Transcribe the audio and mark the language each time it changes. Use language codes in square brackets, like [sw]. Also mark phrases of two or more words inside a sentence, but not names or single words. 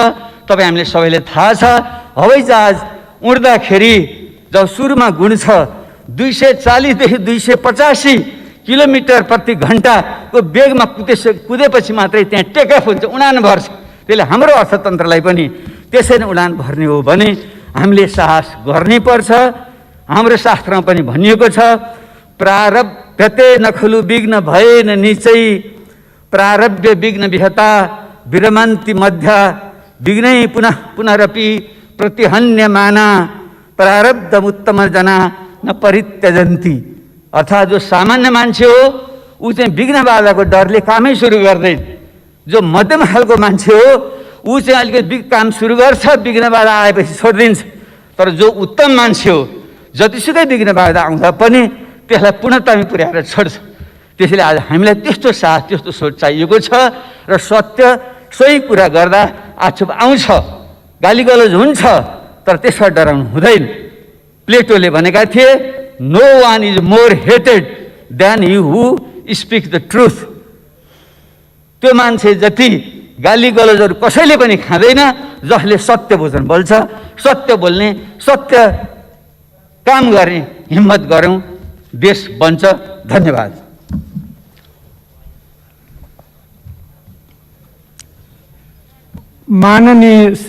[ne] तपाईँ हामीले सबैले थाहा छ, हवाईजहाज उड्दाखेरि जब सुरुमा गुण छ 240 देखि 285 किलोमिटर प्रति घन्टाको वेगमा कुदेपछि मात्रै त्यहाँ टेकअफ हुन्छ, उडान भर्छ। त्यसले हाम्रो अर्थतन्त्रलाई पनि त्यसरी उडान भर्ने हो भने हामीले साहस गर्नै पर्छ। [sa] हाम्रो शास्त्रमा पनि भनिएको छ, प्रारब्धते नखलु विघ्न भएन निचै, प्रारब्ध विघ्न विहता विरमन्ति मध्य, विघ्नै पुनः पुनरपि प्रतिहन्यमाना, प्रारब्धम उत्तम जना न परित्यजन्ति। [ne] अर्थात् जो सामान्य मान्छे हो ऊ चाहिँ विघ्न बाधाको डरले कामै सुरु गर्दैन। जो मध्यम खालको मान्छे हो ऊ चाहिँ अलिकति काम सुरु गर्छ, विघ्न बाधा आएपछि छोडिदिन्छ। तर जो उत्तम मान्छे हो जतिसुकै विघ्न बाधा आउँदा पनि त्यसलाई पूर्णतामा पुर्याएर छोड्छ। त्यसैले आज हामीलाई त्यस्तो साथ, त्यस्तो सोच चाहिएको छ र सत्य सही कुरा गर्दा आक्षेप आउँछ, गालीगलौज हुन्छ, तर त्यसबाट डराउनु हुँदैन। प्लेटोले भनेका थिए, [en] no one is more hated than you who speak the truth. [ne] त्यो मान्छे जति गाली गलौजहरू कसैले पनि खाँदैन जसले सत्य वचन बोल्छ। सत्य बोल्ने, सत्य काम गर्ने हिम्मत गरौँ, देश बन्छ। धन्यवाद। माननीय श्री